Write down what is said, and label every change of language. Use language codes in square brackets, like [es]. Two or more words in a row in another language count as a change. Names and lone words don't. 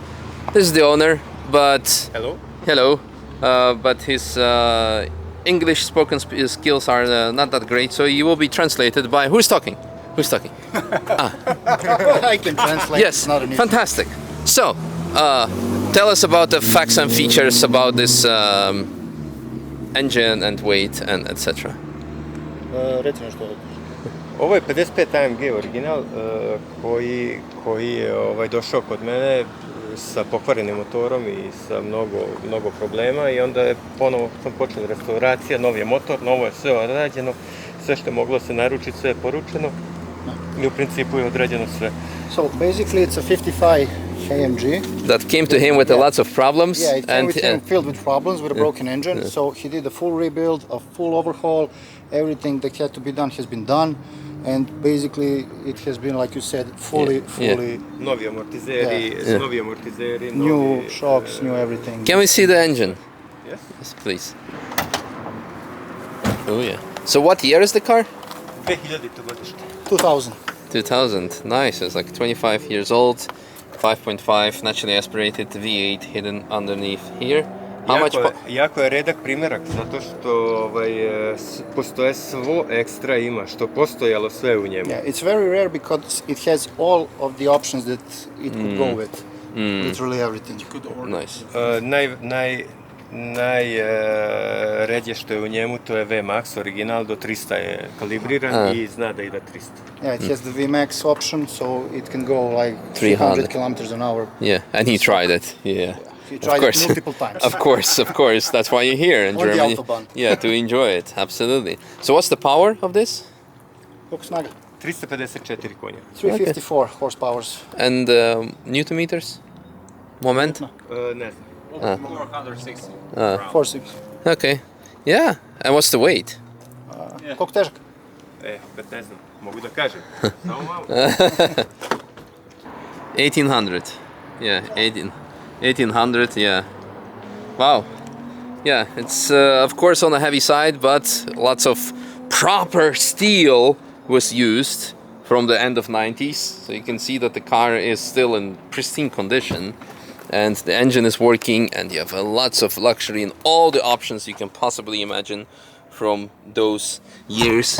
[en] This is the owner, but hello, but his English spoken skills are not that great, so you will be translated by who's talking? I can translate. Yes, not an issue. Fantastic. So tell us about the facts and features about this engine and weight and etc. [sr] Ovo je 55 AMG original koji je došao kod mene sa pokvarenim motorom i sa mnogo problema, i onda je ponovo sam počela restauracija, nov je motor, novo je sve odrađeno, sve što je moglo se naručiti, sve je poručeno i u principu je odrađeno sve. [en] So basically it's a 55 AMG that came to him with lots of problems. Yeah, it came with him filled with problems, with a broken engine. So he did a full rebuild, a full overhaul. Everything that had to be done has been done, and basically it has been, like you said, fully [sr] Novi amortizeri, novi amortizeri, [en] new shocks, new everything. Can we see the engine? Yes. Yes, please. Oh yeah. So what year is the car? 2000. 2000. Nice. It's like 25 years old. 5.5 naturally aspirated V8 hidden underneath here. How much? [sr] Jako je redak primjerak, zato što postoje svo ekstra ima, što postojalo sve u njemu. [en] Yeah, it's very rare because it has all of the options that it could go with. Literally everything. You could order. Nice. [sr] Najređe što je u njemu, to je VMAX original, do 300 je kalibriran i zna da ide 300. [en] Yeah, it has the VMAX option, so it can go like 300 kilometers an hour. Yeah, and he tried it. Yeah. He tried it multiple times. Of course. That's why you're here in Germany. Yeah, to enjoy it. Absolutely. So what's the power of this? [sr] Koliko snaga? 354 konja. [en] 354 horsepowers. And newton meters? Moment? [sr] Ne znam. 460. [en] 460. Okay. Yeah. And what's the weight? [sr] Koliko težak? Opet ne znam. Mogu da kažem. Samo malo. 1800. [en] Yeah, 1800, yeah. Wow. Yeah, it's of course on the heavy side, but lots of proper steel was used from the end of 90s. So you can see that the car is still in pristine condition, and the engine is working, and you have lots of luxury and all the options you can possibly imagine from those years.